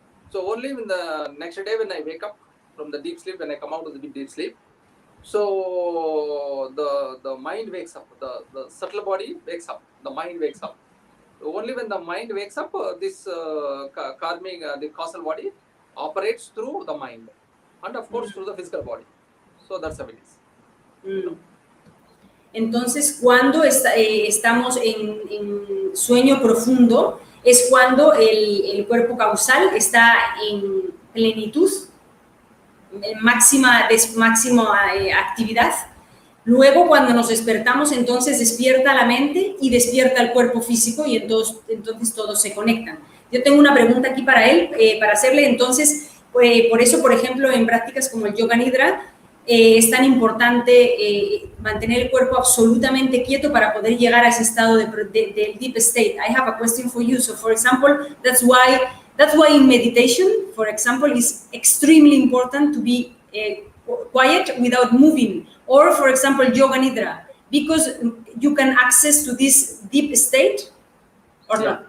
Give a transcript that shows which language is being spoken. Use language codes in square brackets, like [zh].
[en] So only in the next day when I wake up from the deep sleep, when I come out of the deep sleep, so the mind wakes up, the subtle body wakes up, the mind wakes up. Only when the mind wakes up, this karmic, the causal body operates through the mind and of course through the physical body. So that's how it is. You know? [es] Entonces, cuando estamos en sueño profundo, es cuando el cuerpo causal está en plenitud, en máxima actividad. Luego, cuando nos despertamos, entonces despierta la mente y despierta el cuerpo físico y entonces todos se conectan. Yo tengo una pregunta aquí para él, para hacerle. Entonces, por eso, por ejemplo, en prácticas como el Yoga Nidra, es tan importante mantener el cuerpo absolutamente quieto para poder llegar a ese estado del deep state. [en] I have a question for you. So, for example, that's why in meditation, for example, it's extremely important to be quiet without moving. Or, for example, Yoga Nidra, because you can access to this deep state or not?